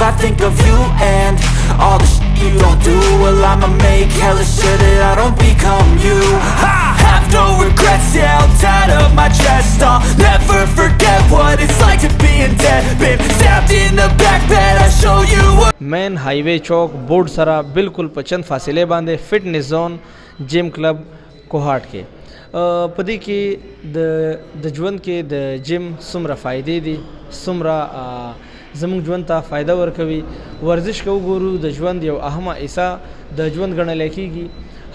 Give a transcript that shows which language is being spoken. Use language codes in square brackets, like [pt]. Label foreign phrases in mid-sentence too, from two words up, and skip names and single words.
[en] I think of you and all the shit you don't do. Well, I'ma make hella sure that I don't become you. I have no regrets, yeah, held tight up my chest. I'll never forget what it's like to be in debt. Been stabbed in the back bed, I show you what. [ps] مین ہائی وے چوک بورڈ سره بالکل په چند فاصله باندې فټنس زون جیم کلب کوهاٹ کې په دې کې د ژوند کې د جیم څومره فایدې دي څومره زموږ ژوند ته فایده ورکوي. ورزش که وګورو د ژوند یو اهمه حصه د ژوند ګڼلی کېږي.